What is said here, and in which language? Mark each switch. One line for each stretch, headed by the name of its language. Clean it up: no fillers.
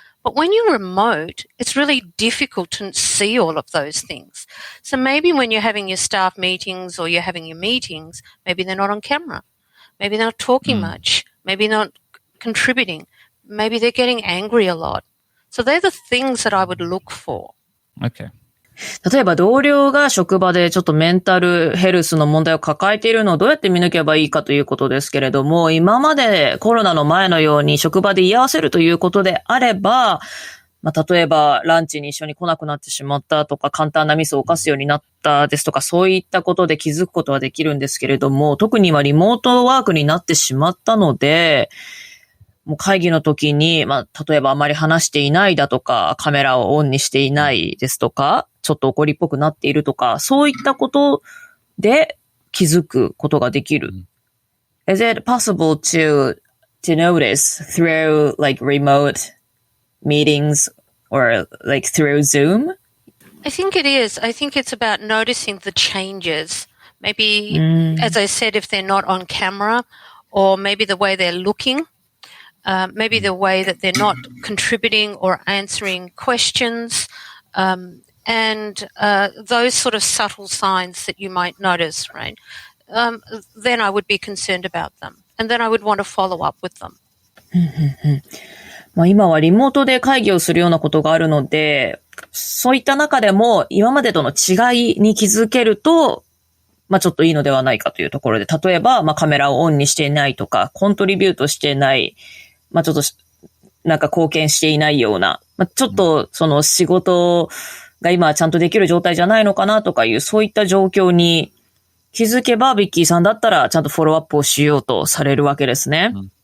English: But when you're remote, it's really difficult to see all of those things. So maybe when you're having your staff meetings or you're having your meetings, maybe they're not on camera. Maybe they're not talking much. Maybe not contributing. Maybe they're getting angry a lot. So they're the things that I would look for. Okay.
Japanese: 例えば同僚が職場でちょっとメンタルヘルスの問題を抱えているのをどうやって見抜けばいいかということですけれども、今までコロナの前のように職場で居合わせるということであれば、例えばランチに一緒に来なくなってしまったとか、簡単なミスを犯すようになったですとか、そういったことで気づくことはできるんですけれども、特に今リモートワークになってしまったので、もう会議の時に、例えばあまり話していないだとか、カメラをオンにしていないですとか、ちょっと怒りっぽくなっているとか、そういったことで気づくことができる。
English: Is it possible to notice through like remote meetings or like through Zoom? I think it is. I think it's about noticing the changes. Maybe, as I said, if they're not on camera, or maybe the way they're looking.Maybe the way that they're not contributing or answering questions, and those sort of subtle signs that you might notice, right? Then I would be concerned about them. And then I would want to follow up with them.
Japanese: 今はリモートで会議をするようなことがあるので、そういった中でも今までとの違いに気づけると、ちょっといいのではないかというところで、例えば、カメラをオンにしていないとか、コントリビュートしていない、ちょっとなんか貢献していないような、ちょっとその仕事が今はちゃんとできる状態じゃないのかなとかいう、そういった状況に気づけば、ビッキーさんだったらちゃんとフォローアップをしようとされるわけですね。